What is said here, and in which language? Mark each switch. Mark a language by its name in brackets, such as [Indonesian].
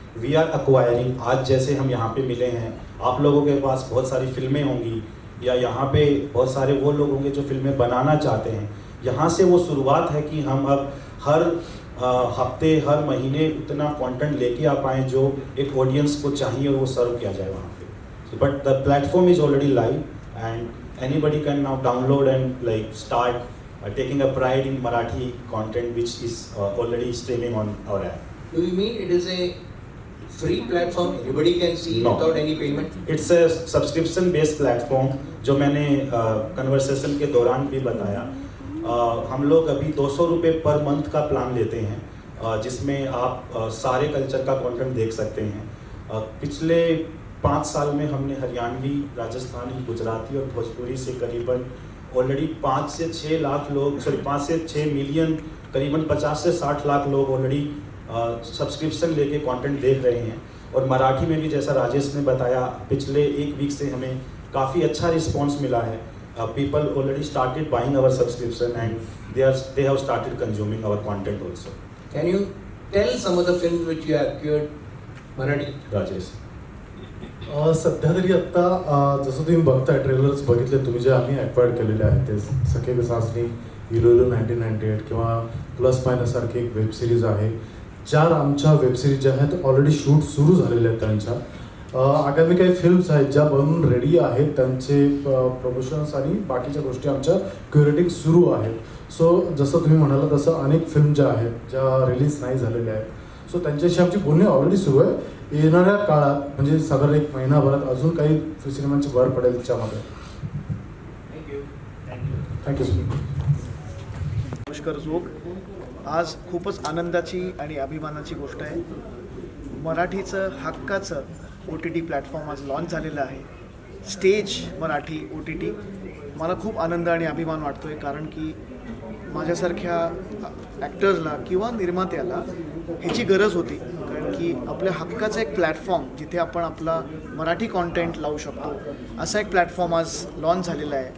[English] we are acquiring, [Hindi] आज जैसे हम यहाँ पे मिले हैं, आप लोगों के पास बहुत सारी फिल्में होंगी या यहाँ पे बहुत सारे वो लोग होंगे जो फिल्में बनाना चाहते हैं। यहाँ से वो शुरुआत है कि हम अब हर हफ्ते, हर महीने उतना कंटेंट लेके आ पाएँ जो एक ऑडियंस को चाहिए और वो सर्व किया जाए वहाँ पे। [English] But the platform is already live and anybody can now download and like start taking a pride in Marathi content which is already streaming on our app. Do you mean it is a free platform everybody can see No. without any payment? It's a subscription based platform [Hindi] जो मैंने conversation के दौरान भी बताया। हम लोग अभी 200 रुपये पर मंथ का प्लान लेते हैं जिसमें आप सारे कल्चर का कंटेंट देख सकते हैं। पिछले 5 साल में हमने हरियाणवी, राजस्थानी, गुजराती और भोजपुरी से करीबन ऑलरेडी 5 से 6 लाख लोग, 5 से 6 मिलियन, करीबन 50 से 60 लाख लोग ऑलरेडी सब्सक्रिप्शन लेके कंटेंट देख रहे हैं। और मराठी में भी जैसा राजेश ने बताया, पिछले 1 वीक से हमें काफ़ी अच्छा रिस्पॉन्स मिला है। [English] People already started buying our subscription and they have started consuming our content also. Can you tell some of the films which you have acquired Marathi? Rajesh, [Marathi] सध्या तरी आत्ता जसं तुम्ही बघताय, ट्रेलर्स बघितले तुम्ही जे आम्ही ॲक्वायर्ड केलेले आहेत ते सखे सासनी, हिरोलो 1998 किंवा प्लस मायनस सारखी एक वेब सिरीज आहे। 4 आमच्या वेब सिरीज ज्या आहेत ऑलरेडी शूट सुरू झालेले आहेत त्यांच्या। आगामी काही फिल्म्स आहेत ज्या बनून रेडी आहेत, त्यांचे प्रमोशन्स आणि बाकीच्या गोष्टी आमच्या क्युरेटिंग सुरू आहेत। सो जसं तुम्ही म्हणाला तसं अनेक फिल्म ज्या आहेत ज्या रिलीज नाही झालेल्या आहेत सो त्यांच्याशी आमची बोलणी ऑलरेडी सुरू आहे. येणाऱ्या काळात म्हणजे साधारण 1 महिनाभरात अजून काही सिनेमांची भर पडेल त्याच्यामध्ये. Thank you sir. पुष्कर जोग. आज खूपच आनंदाची आणि अभिमानाची गोष्ट आहे. मराठीचं हक्काचं OTT प्लॅटफॉर्म आज लॉन्च झालेलं आहे. Stage Marathi OTT. मला खूप आनंद आणि अभिमान वाटतो आहे, कारण की माझ्यासारख्या ॲक्टर्सला किंवा निर्मात्याला ह्याची गरज होती, कारण की आपल्या हक्काचा एक प्लॅटफॉर्म जिथे आपण आपला मराठी कॉन्टेंट लावू शकतो असा एक प्लॅटफॉर्म आज लॉन्च झालेला आहे.